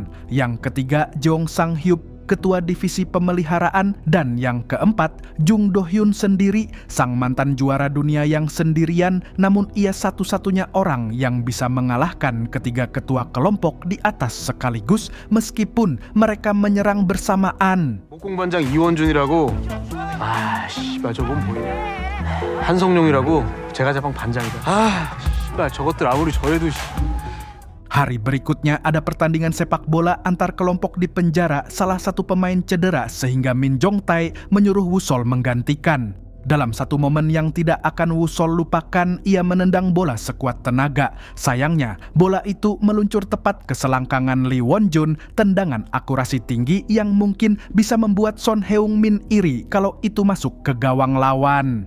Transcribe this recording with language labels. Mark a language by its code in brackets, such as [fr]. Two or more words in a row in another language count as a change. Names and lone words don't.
[id] Yang ketiga Jong Sang Hyup, ketua divisi pemeliharaan. Dan yang keempat Jung Do-hyun sendiri, sang mantan juara dunia yang sendirian, namun ia satu-satunya orang yang bisa mengalahkan ketiga ketua kelompok di atas sekaligus meskipun mereka menyerang bersamaan. [ko] 목공반장 이원준이라고. 씨발 저건 보이네. 한성룡이라고 제과제빵 반장이다. 씨발 저것들 아무리 저래도. [id] Hari berikutnya ada pertandingan sepak bola antar kelompok di penjara. Salah satu pemain cedera sehingga Min Jong Tae menyuruh Woo-sol menggantikan. Dalam satu momen yang tidak akan Woo-sol lupakan, ia menendang bola sekuat tenaga. Sayangnya, bola itu meluncur tepat ke selangkangan Lee Won Jun, tendangan akurasi tinggi yang mungkin bisa membuat Son Heung Min iri kalau itu masuk ke gawang lawan.